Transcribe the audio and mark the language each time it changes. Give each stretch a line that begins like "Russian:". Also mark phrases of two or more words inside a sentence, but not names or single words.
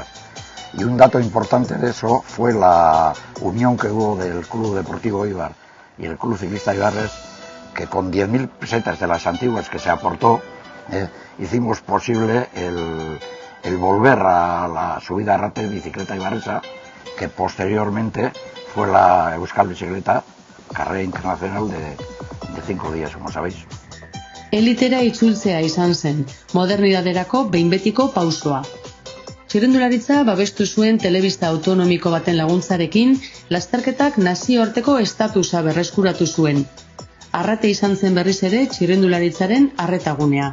Spanish: Y un dato importante de eso fue la unión que hubo del Club Deportivo Eibar y el Club Ciclista Eibarres, que con 10.000 pesetas de las antiguas que se aportó, hicimos posible el volver a la subida a rate de bicicleta eibarresa, que posteriormente fue la Euskal Bicicleta, carrera internacional de 5 días, como sabéis.
Basque: Elitera itzultzea izan zen, modernidaderako behin betiko pausoa. Txirrindularitza babestu zuen telebista autonomiko baten laguntzarekin, lasterketak nazioarteko estatusa berreskuratu zuen. Arrate izan zen berriz ere txirrindularitzaren arretagunea.